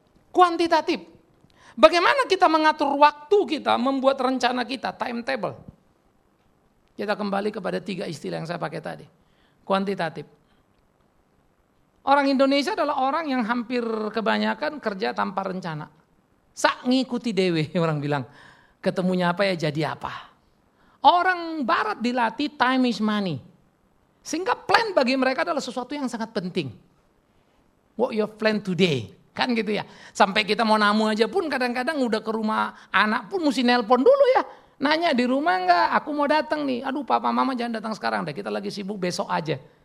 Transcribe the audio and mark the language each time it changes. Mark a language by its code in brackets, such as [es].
[id] Kuantitatif. Bagaimana kita mengatur waktu kita, membuat rencana kita, timetable. Kita kembali kepada tiga istilah yang saya pakai tadi. Kuantitatif. Orang Indonesia adalah orang yang hampir kebanyakan kerja tanpa rencana. [jv] Sak ngikuti dewe, [id] orang bilang. Ketemunya apa ya jadi apa. Orang barat dilatih [en] time is money. [id] Sehingga plan bagi mereka adalah sesuatu yang sangat penting. [en] What your plan today? [id] Kan gitu ya. Sampai kita mau namu aja pun kadang-kadang udah ke rumah anak pun mesti nelpon dulu ya. Nanya di rumah enggak, aku mau datang nih. Aduh papa mama jangan datang sekarang deh, kita lagi sibuk besok aja.